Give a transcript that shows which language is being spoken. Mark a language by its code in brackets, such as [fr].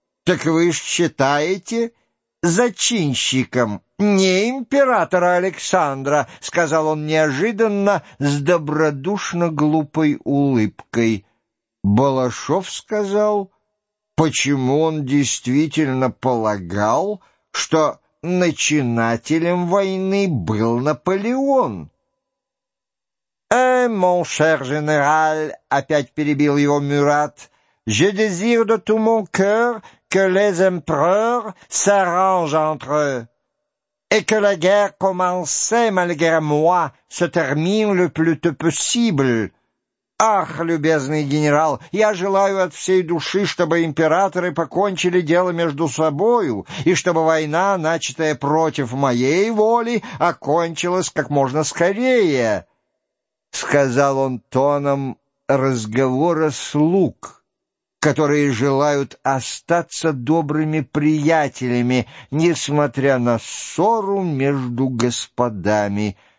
[ru] Так вы ж считаете зачинщиком не императора Александра, сказал он неожиданно с добродушно глупой улыбкой. Балашов сказал, почему он действительно полагал, что начинателем войны был Наполеон. «Мон шер генераль», — опять перебил его Мюрат, [fr] «je désire de tout mon cœur que les empereurs s'arrangent entre eux, et que la guerre commencée malgré moi se termine le plus tôt possible». [ru] «Ах, любезный генерал, я желаю от всей души, чтобы императоры покончили дело между собою, и чтобы война, начатая против моей воли, окончилась как можно скорее», — сказал он тоном разговора слуг, которые желают остаться добрыми приятелями, несмотря на ссору между господами.